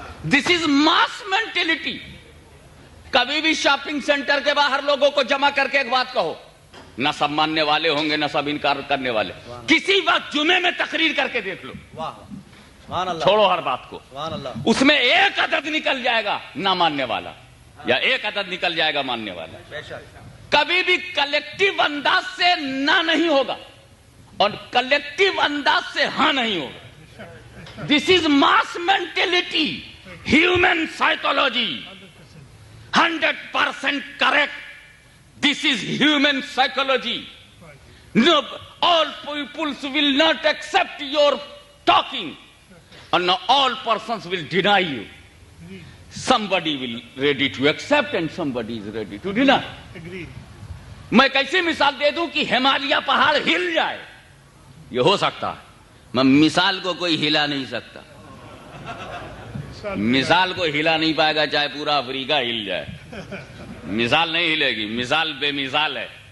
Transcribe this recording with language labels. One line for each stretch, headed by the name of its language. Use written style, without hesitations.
English: This is mass mentality.
Hindi: कभी भी shopping centre के बाहर लोगों को जमा करके एक बात कहो, न सब मानने वाले होंगे न सब इनकार करने वाले, किसी वक्त जुमे में तकरीर करके देख लो, छोड़ो हर बात को, उसमें एक अदद निकल जाएगा ना मानने वाला, या एक अदद निकल जाएगा मानने वाला। कभी भी कलेक्टिव अंदाज से ना नहीं होगा और कलेक्टिव अंदाज से हाँ नहीं होगा।
English: This is mass mentality, human psychology, 100% correct. This is human psychology. No, all peoples will not accept your talking, and all persons will deny you. Somebody will ready to accept and somebody is ready to deny.
Hindi: मैं कैसे मिसाल दे दूं कि हिमालय पहाड़ हिल जाए, ये हो सकता है, मैं मिसाल को कोई हिला नहीं सकता, मिसाल को हिला नहीं पाएगा चाहे पूरा अफ्रीका हिल जाए, मिसाल नहीं हिलेगी, मिसाल बेमिसाल है।